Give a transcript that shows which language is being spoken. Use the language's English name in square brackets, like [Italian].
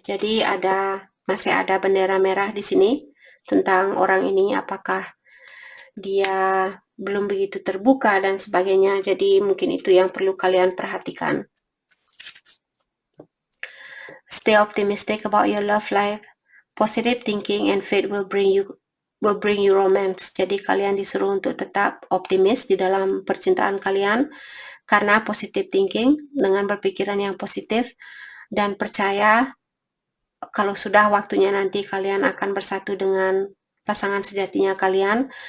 [Indonesian] Jadi masih ada bendera merah di sini tentang orang ini, apakah dia belum begitu terbuka dan sebagainya. Jadi mungkin itu yang perlu kalian perhatikan. [English] Stay optimistic about your love life. Positive thinking and faith will will bring you romance. [Indonesian] Jadi kalian disuruh untuk tetap optimis di dalam percintaan kalian karena [English] positive thinking, [Indonesian] dengan berpikiran yang positif dan percaya kalau sudah waktunya nanti kalian akan bersatu dengan pasangan sejatinya kalian.